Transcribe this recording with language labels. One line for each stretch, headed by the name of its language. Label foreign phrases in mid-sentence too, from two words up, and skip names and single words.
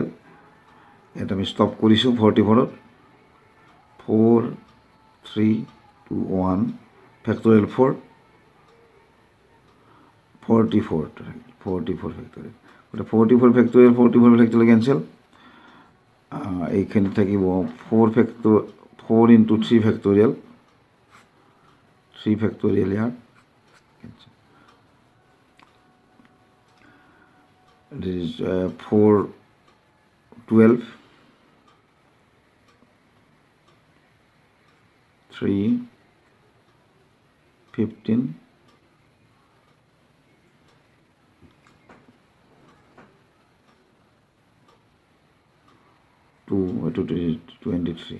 Assamese: এটা আমি ষ্টপ কৰিছোঁ 44ত 4, 3, 2, 1
English: factorial 4 44 factorial. 44 factorial cancel.
Assamese: এইখানে থাকিব 4
English: into 3 factorial 3 factorial
Assamese: ইয়াৰ cancel.
English: This is 4, 12, 3, 15, 23.